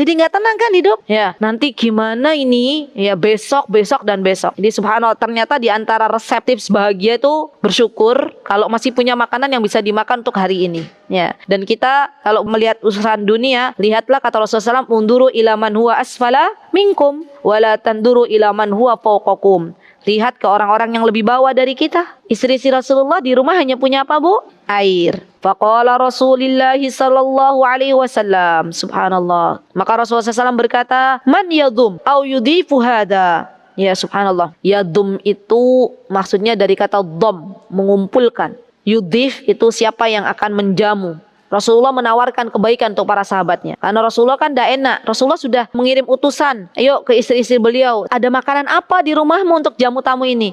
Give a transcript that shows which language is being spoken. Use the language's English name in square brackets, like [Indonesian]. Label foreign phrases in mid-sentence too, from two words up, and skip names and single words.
[Indonesian] Jadi nggak tenang kan hidup? Ya nanti gimana ini? Ya besok dan besok. Jadi subhanallah ternyata di antara resep tips bahagia itu bersyukur kalau masih punya makanan yang bisa dimakan untuk hari ini. Ya, dan kita kalau melihat urusan dunia, lihatlah kata Rasulullah SAW, [Arabic] انظروا إلى من هو أسفل منكم ولا تنظروا إلى من هو فوقكم. [Indonesian] Lihat ke orang-orang yang lebih bawah dari kita. Istri si Rasulullah di rumah hanya punya apa Bu? Air. [Arabic] فقال رسول الله صلى الله عليه وسلم سبحان الله. [Indonesian] Maka Rasulullah SAW berkata, [Arabic] من يضم أو يضيف هذا. [Indonesian] Ya subhanallah. Yadhum itu maksudnya dari kata dham, mengumpulkan. Yudhif itu siapa yang akan menjamu. Rasulullah menawarkan kebaikan untuk para sahabatnya. Karena Rasulullah kan tidak enak. Rasulullah sudah mengirim utusan. Ayo ke istri-istri beliau. Ada makanan apa di rumahmu untuk jamu tamu ini?